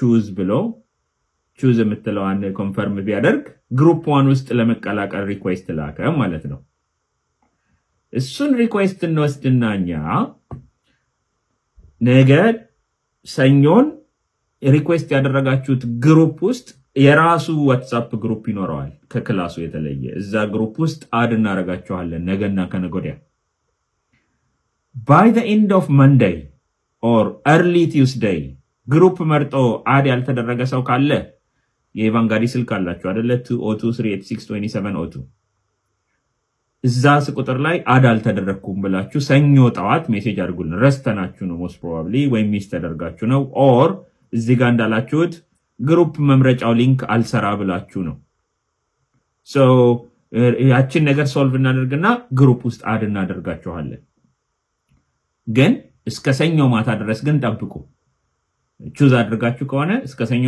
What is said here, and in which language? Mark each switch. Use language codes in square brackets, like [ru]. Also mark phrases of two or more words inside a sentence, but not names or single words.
[am] ቹዝ የምትለዋን ኮንፈርም ቢያደርግ ግሩፕ 1 ውስጥ ለመቀላቀል ሪኩዌስት ላከ ማለት ነው እሱን ሪኩዌስት እንወስድናኛ ነገ ሰኞን ሪኩዌስት ያደረጋችሁት ግሩፕ ውስጥ የራሱ ዋትስአፕ ግሩፕ ይኖራል ከክላሱ የተለየ እዛ ግሩፕ ውስጥ አድ እናረጋችኋለን ነገና ከነገወዲያ [en] by the end of Monday or early Tuesday [am] ግሩፕ መርጦ አድ ያልተደረገ ሰው ካለ የኢቫንጋሊ ስልክ አላችሁ አይደለ 2023862702 እዛ ቁጥር ላይ አድ አልተደረኩም ብላችሁ ሰኞ ጣዋት ሜሴጅ አድርጉልን ረስተናችሁ ነው [en] most probably [am] ወይ ሚስ ተደርጋችሁ ነው or እዚህ ጋር እንዳላችሁት ግሩፕ መምረጫው ሊንክ አልሰራ ብላችሁ ነው so ያችን ነገር ሶልቭ እናደርግና ግሩፕ ውስጥ አድ እናደርጋችኋለን ግን እስከ ሰኞ ማታ ድረስ ግን ጠብቁ ቹዝ አድርጋችሁ ከሆነ እስከ ሰኞ